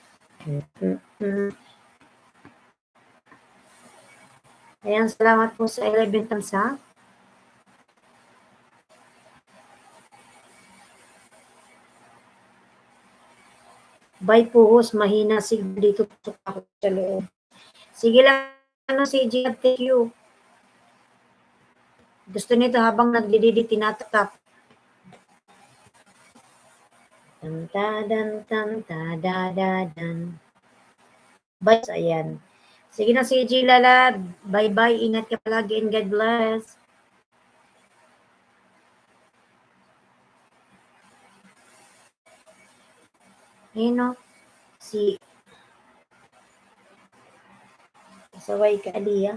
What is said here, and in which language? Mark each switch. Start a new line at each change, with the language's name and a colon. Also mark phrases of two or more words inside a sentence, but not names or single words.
Filipino: Ayan, salamat po sa 11 tamsa. Bye po, host. Mahina signal dito ako sa loob. Sige lang, ano, si Gia,
English: thank you.
Filipino: Gusto nito habang nagdididi, tinatap. Tan-ta-dan. Bye, ayan. Sige na, si G Lalab. Bye-bye. Ingat ka palagi
English: and God bless.
Filipino: Ayun, no? Si Saway ka, Aliyah.